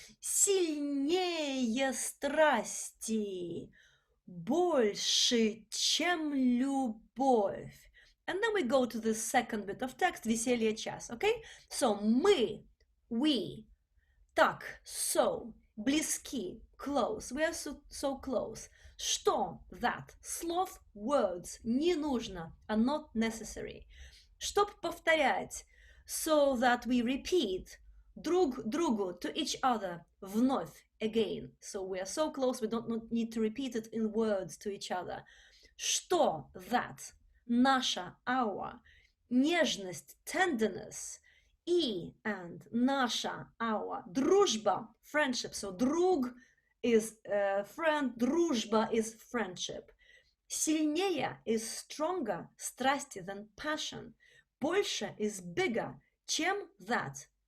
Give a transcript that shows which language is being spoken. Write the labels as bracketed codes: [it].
[ru] Сильнее страсти, больше, чем любовь. [en] And then we go to the second bit of text, веселье час, okay? So, мы, we, так, so, близки, close, we are so close. Что, that, слов, words, не нужно, are not necessary. Чтоб повторять, so that we repeat, друг другу, to each other, вновь, again. So we are so close, we don't need to repeat it in words to each other. Что, that, наша, our, нежность, tenderness, и, and, наша, our, дружба, friendship. So друг is friend, дружба is friendship. Сильнее is stronger, страсти, than passion. Больше is bigger, чем that.